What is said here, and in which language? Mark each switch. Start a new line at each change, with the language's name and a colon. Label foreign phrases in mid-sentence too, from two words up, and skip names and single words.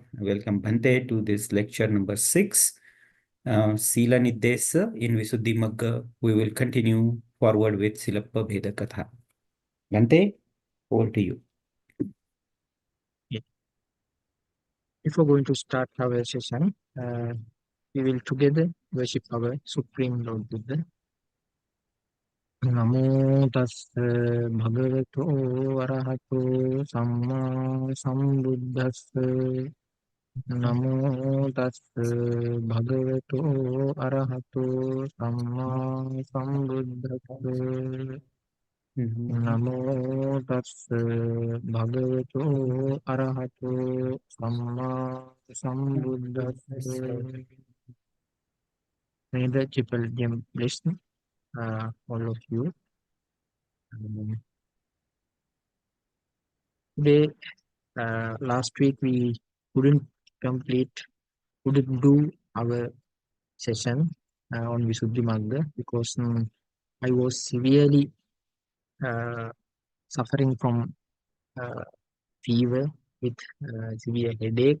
English: Welcome Bhante to this lecture number 6, Sīla Niddesa in Visuddhimagga. We will continue forward with Sīlappabhedakathā. Bhante, over to you. Yeah. Before going to start our session, we will together worship our Supreme Lord Buddha.
Pali: Namo tassa bhagavato arahato samma sambuddhassa. Namo tassa bhagavato arahato samma sambuddhassa. Namo tassa bhagavato arahato samma sambuddhassa.
English: May the triple gem bless all of you. Today, last week we couldn't do our session on Visuddhimagga because I was severely suffering from fever with severe headache.